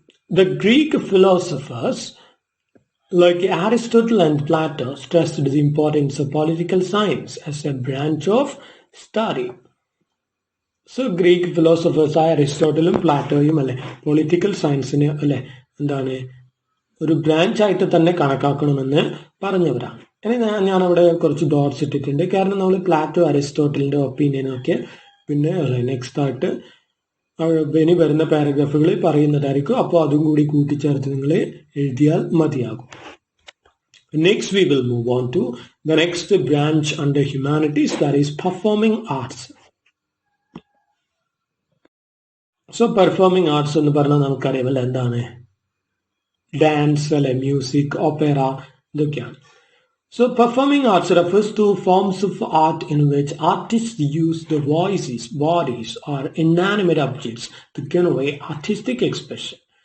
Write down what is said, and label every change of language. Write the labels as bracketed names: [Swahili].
[English] The Greek philosophers like Aristotle and Plato stressed the importance of political science as a branch of study. [Malayalam] So Greek ഫിലോസഫേഴ്സായ അരിസ്റ്റോട്ടലും പ്ലാറ്റോയും അല്ലെ political സയൻസിന് അല്ലെ എന്താണ് ഒരു branch ആയിട്ട് തന്നെ കണക്കാക്കണമെന്ന് പറഞ്ഞവരാണ്. ഇനി ഞാൻ അവിടെ കുറച്ച് ഡോട്ട്സ് ഇട്ടിട്ടുണ്ട്, കാരണം നമ്മൾ പ്ലാറ്റോ അരിസ്റ്റോട്ടലിന്റെ ഒപ്പീനിയനൊക്കെ പിന്നെ അല്ലെ നെക്സ്റ്റ് ആയിട്ട് ഇനി വരുന്ന പാരഗ്രാഫുകളിൽ പറയുന്നതായിരിക്കും. അപ്പോൾ അതും കൂടി കൂട്ടിച്ചേർത്ത് നിങ്ങൾ എഴുതിയാൽ മതിയാകും. [English] Next we will move on to the next branch under humanities, that is performing arts. [Malayalam] So performing arts എന്ന് പറഞ്ഞാൽ നമുക്കറിയാമല്ലോ എന്താണ്? ഡാൻസ് അല്ലെ മ്യൂസിക്, ഓപ്പറ ഇതൊക്കെയാണ്. [English] So performing arts refers to forms of art in which artists use the voices, bodies or inanimate objects to convey artistic expression.